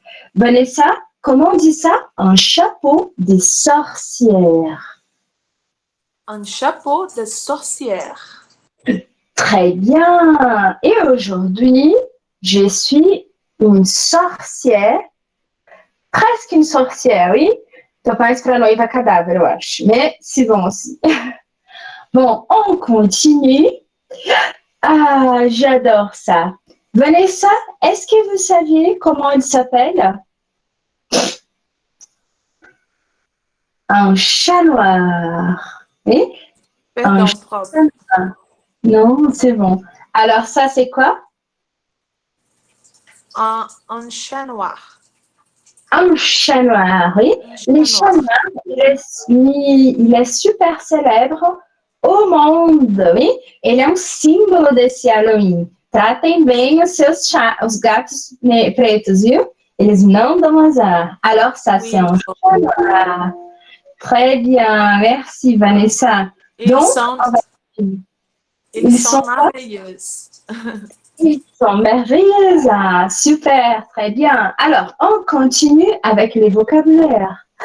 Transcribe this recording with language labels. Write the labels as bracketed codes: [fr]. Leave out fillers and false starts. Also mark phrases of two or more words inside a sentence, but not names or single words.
[fr] Vanessa, comment on dit ça? Un chapeau des sorcières. Un chapeau de sorcière. Très bien. Et aujourd'hui, je suis une sorcière. Presque une sorcière, oui. [pt] Tô mais para noiva cadáver, eu acho. [fr] Mais c'est bon aussi. Bon, on continue. Ah, j'adore ça. Vanessa, est-ce que vous saviez comment il s'appelle? Un chat noir. Oui? [pt] Perdão, [fr] Un prof. Non, c'est bon. Alors ça, c'est quoi? Un chat noir. Un chat noir, oui. Les chats noirs, il est super célèbre [pt] o mundo, [fr] oui? [pt] Ele é um símbolo desse Halloween. Tratem bem os gatos pretos, viu? Eles não dão azar. [fr] Alors, ça, c'est un chat noir. Très bien, merci, Vanessa. Ils Donc, sont merveilleux. Ils sont merveilleuses. Ah, super, très bien. Alors, on continue avec les vocabulaires.